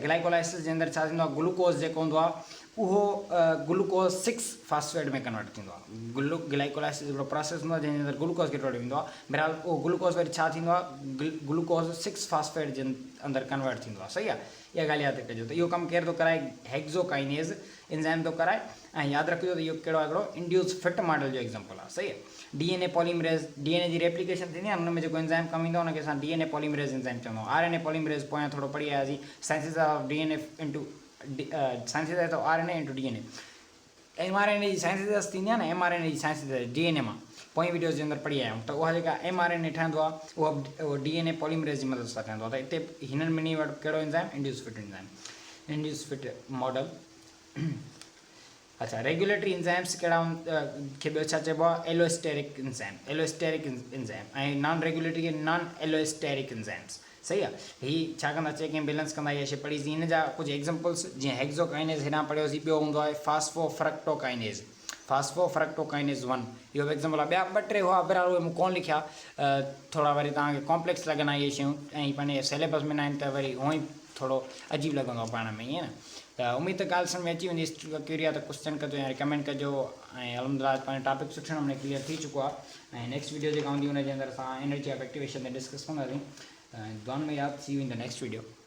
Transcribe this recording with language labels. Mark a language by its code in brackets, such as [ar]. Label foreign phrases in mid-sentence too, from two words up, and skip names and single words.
[sd] ग्लाइकोलाइसिस जे अंदरि छा थींदो आहे ग्लूकोज़ जेको हूंदो आहे उहो [en] glucose 6 phosphate [sd] में कन्वर्ट थींदो आहे। ग्लाइकोलाइसिस हिकिड़ो प्रोसेस हूंदो आहे जंहिंजे अंदरि ग्लूकोज़ कन्वर्ट थींदो आहे। बहरहाल उहो ग्लूकोज़ वरी छा थींदो आहे [en] glucose 6 phosphate [sd] जे अंदरि कन्वर्ट थींदो आहे सही आहे। इहा ॻाल्हि यादि रखिजो त इहो कमु केरु थो कराए [en] hexokinase enzyme [sd] थो कराए। ऐं यादि रखिजो त इहो कहिड़ो आहे हिकिड़ो [en] induced fit model [sd] जो एग्जांपल आहे सही आहे। [en] DNA polymerase [sd] डीएनए जी रेप्लिकेशन थींदी आहे हुन में जेको एंजाइम कमु ईंदो आहे हुनखे असां [en] DNA polymerase enzyme [sd] चवंदा आहियूं। [en] RNA polymerase [sd] पोयां थोरो पढ़ी आयासीं [en] synthesis of DNA into synthesis of RNA into DNA. [sd] एमआरएनए जी साइंसिस थींदी आहे न एमआरएनए जी साइंसिस डीएनए मां पोइ वीडियोज़ जे अंदरि पढ़ी आया आहियूं। त उहा जेका एमआरएनए ठहंदो आहे उहो [en] DNA polymerase [sd] जी मदद सां ठहंदो आहे। त हिते हिननि ॿिन्ही वटि कहिड़ो [en] enzyme induced fit enzyme induced fit model. [sd] अच्छा [en] regulatory enzymes [sd] कहिड़ा खे ॿियो छा चइबो आहे [en] allosteric enzyme [sd] ऐं [en] non regulatory [sd] खे [en] non allosteric enzymes [sd] सही आहे। हीअ छा कंदा चेक ऐं बैलेंस कंदा इहा शइ पढ़ीसीं। हिन जा कुझु एग्जांपल्स जीअं हेक्सोकाइनेज़ हेॾां पढ़ियोसीं ॿियो हूंदो आहे फास्फोफ्रक्टोकाइनेज़ 1 इहो बि एग्जांपल आहे। ॿिया 2-3 हुआ बहरहाल उहे मूं कोन लिखिया थोरा वरी तव्हांखे कॉम्प्लेक्स लॻंदा इहे शयूं ऐं पंहिंजे सिलेबस में न आहिनि त वरी हूअं ई थोरो अजीब लॻंदो आहे पाण में ईअं न। त उमेद त ॻाल्हि सम्झ में अची वेंदी क्यूरी आहे त क्वेश्चन कजो या रिकमेंड कजो ऐं अलहमदिल्ला पंहिंजो टॉपिक सुठे नमूने क्लियर थी चुको आहे। ऐं [en] next video [sd] जेका हूंदी हुनजे अंदरि असां [en] energy of activation [sd] ते डिस्कस कंदासीं। दुआनि में यादि [en] see you in the next video.